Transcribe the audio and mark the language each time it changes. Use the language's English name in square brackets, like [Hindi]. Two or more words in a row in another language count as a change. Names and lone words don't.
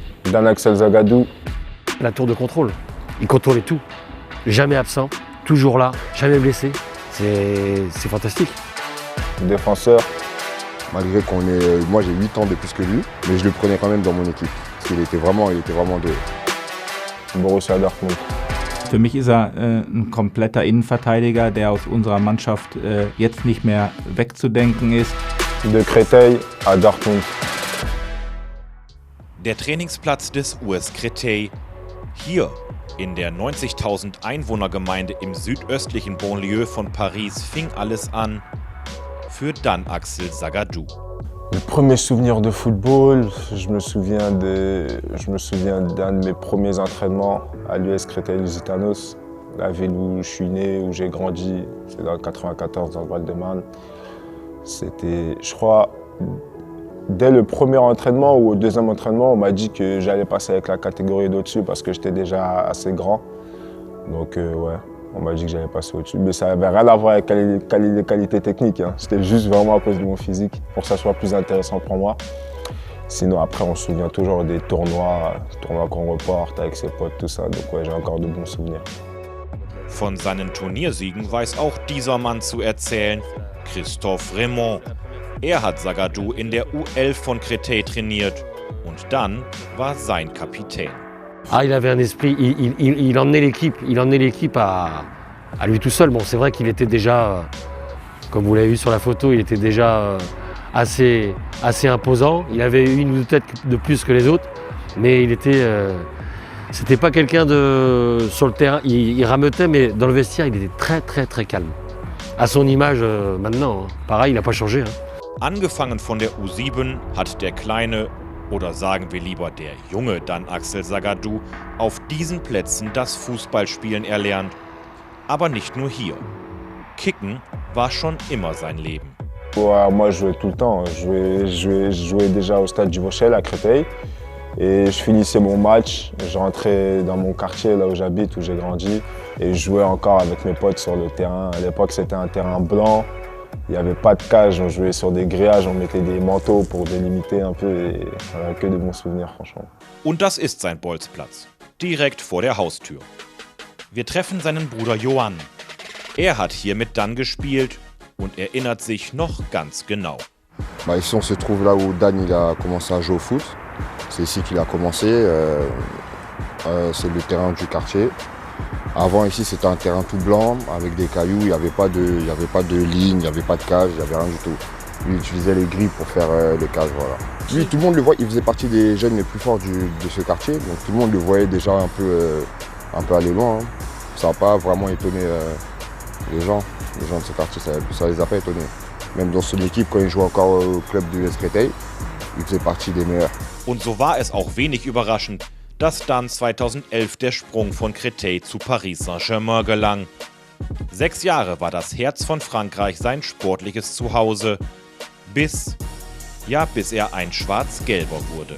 [French] Dan Axel Zagadou. La tour de contrôle. Il contrôlait tout. Jamais absent, toujours là, jamais blessé. C'est fantastique. Défenseur. Malgré moi j'ai 8 ans de plus que lui, mais je le prenais quand même dans mon équipe. Parce qu'il était vraiment de... Borussia Dortmund. [German] Für mich ist er ein kompletter Innenverteidiger, der aus unserer Mannschaft jetzt nicht mehr wegzudenken ist. [French] De Créteil à Dortmund. [German] Der Trainingsplatz des US Créteil. Hier in der 90.000 Einwohnergemeinde im südöstlichen Banlieue von Paris fing alles an für Dan Axel Zagadou. [French] Le premier souvenir de football, je me souviens d'un de mes premiers entraînements à l'US Créteil-Lusitanos, la ville où je suis né, où j'ai grandi, c'est dans le 94 dans le Val-de-Marne. C'était, je crois, dès le premier entraînement ou au deuxième entraînement, on m'a dit que j'allais passer avec la catégorie d'au-dessus parce que j'étais déjà assez grand. Donc ouais, on m'a dit que j'allais passer au-dessus. Mais ça n'avait rien à voir avec les qualités techniques. Hein. C'était juste vraiment à cause de mon physique, pour que ça soit plus intéressant pour moi. Sinon après, on se souvient toujours des tournois qu'on reporte avec ses potes, tout ça. Donc ouais, j'ai encore de bons souvenirs. [German] Von seinen Turniersiegen weiß auch dieser Mann zu erzählen, Christophe Raymond. Er hat Zagadou in der U11 von Créteil trainiert und dann war sein Kapitän. [French] Ah, il avait un esprit, il emmenait l'équipe à lui tout seul. Bon, c'est vrai qu'il était déjà, comme vous l'avez vu sur la photo, il était déjà assez imposant. Il avait une ou deux têtes de plus que les autres, mais c'était pas quelqu'un sur le terrain. Il rameutait, mais dans le vestiaire, il était très calme. À son image maintenant, pareil, il n'a pas changé. Hein. [German] Angefangen von der U7 hat der kleine, oder sagen wir lieber der junge Dan Axel Zagadou, auf diesen Plätzen das Fußballspielen erlernt. Aber nicht nur hier. Kicken war schon immer sein Leben. [French] Ouais, moi, je jouais tout le temps. Je jouais déjà au stade du Vauchel à Créteil. Et je finissais mon match, je rentrais dans mon quartier, là où j'habite, où j'ai grandi. Et je jouais encore avec mes potes sur le terrain. À l'époque, c'était un terrain blanc. Il n'y avait pas de cage, on jouait sur des grillages, on mettait des manteaux pour délimiter un peu. Et voilà, que de bons souvenirs, franchement. [German] Und das ist sein Bolzplatz, direkt vor der Haustür. Wir treffen seinen Bruder Johann. Er hat hier mit Dan gespielt und erinnert sich noch ganz genau. [French] Bah, ici on se trouve là où Dan il a commencé à jouer au foot. C'est ici qu'il a commencé, c'est le terrain du quartier. Avant ici c'était un terrain tout blanc avec des cailloux, il n'y avait pas de ligne, il n'y avait pas de cage, il n'y avait rien du tout. Lui il utilisait les grilles pour faire les cages, voilà. Lui tout le monde le voit, il faisait partie des jeunes les plus forts de ce quartier, donc tout le monde le voyait déjà un peu aller loin. Hein. Ça n'a pas vraiment étonné les gens de ce quartier, ça les a pas étonnés. Même dans son équipe, quand il jouait encore au club du US Créteil, il faisait partie des meilleurs. [German] Und so war es auch wenig überraschend, dass dann 2011 der Sprung von Créteil zu Paris Saint-Germain gelang. 6 Jahre war das Herz von Frankreich sein sportliches Zuhause, bis er ein Schwarz-Gelber wurde.